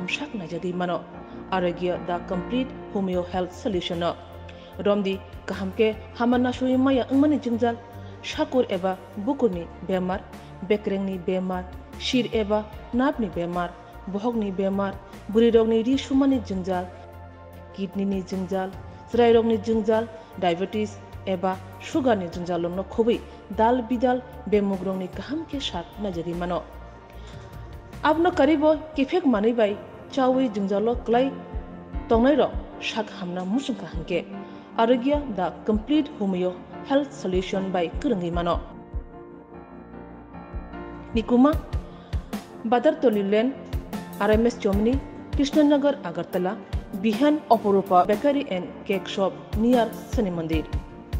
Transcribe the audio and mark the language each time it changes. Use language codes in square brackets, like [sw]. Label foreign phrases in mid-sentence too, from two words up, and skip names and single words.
[trp] शक नाजागै मानो आरोग्य दा कमप्लीट होमियो हेल्थ सल्यूशन रमदी कहम के हामना सुई माया अंगमनि जिंजाल शाकुर एबा बुकुरनि बेमार, बेक्रेंनि बेमार, शिर एबा नापनि बेमार, बहगनि बेमार, बुरि रोगनि रिसुमानि जिंजाल, किडनीनि जिंजाल, ज्राय रोगनि जिंजाल, डायबिटीज एबा शुगारनि जिंजाल लोंनो खुबै दाल बिदाल बेमुग्रंनि कहम के साथ नजरि मानो आपनो करीबो किफेक मानै बाय चावै जिंजालो क्लाय तंगनै रो शाक हामना मुसुंखा हंके आरोग्य दा कमप्लीट होमियो हेल्थ सल्यूशन बाय करंगै मानो निकुमा बादर तोलिलेन आरएमएस चोमनी कृष्णनगर अगरतला बिहान अपरूपा बेकरी एंड केक शॉप नियर शनि मंदिर।